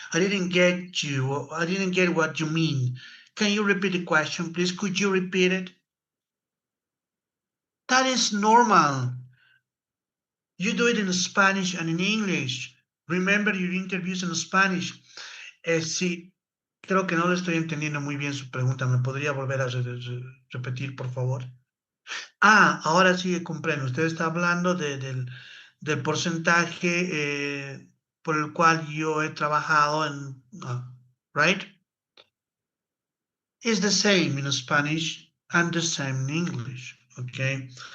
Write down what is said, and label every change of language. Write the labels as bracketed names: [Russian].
[English] I didn't get you. I didn't get what you mean. Can you repeat the question, please? Could you repeat it? That is normal. You do it in Spanish and in English. Remember your interviews in Spanish. [Spanish] Sí, creo que no le estoy entendiendo muy bien su pregunta. ¿Me podría volver a repetir, por favor? Ahora sí comprendo. Usted está hablando del porcentaje por el cual yo he trabajado en, right? [English] It's the same in Spanish and the same in English, okay?